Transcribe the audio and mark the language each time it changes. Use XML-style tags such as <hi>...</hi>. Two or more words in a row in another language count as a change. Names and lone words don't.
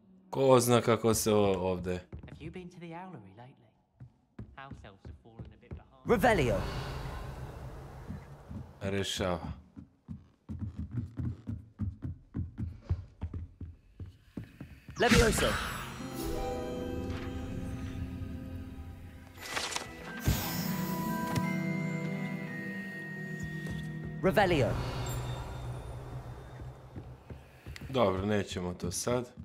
<sr>Ko zna kako se ovdje Revelio. rešava. Levioso. Revelio. Dobro, nećemo to sad.</sr>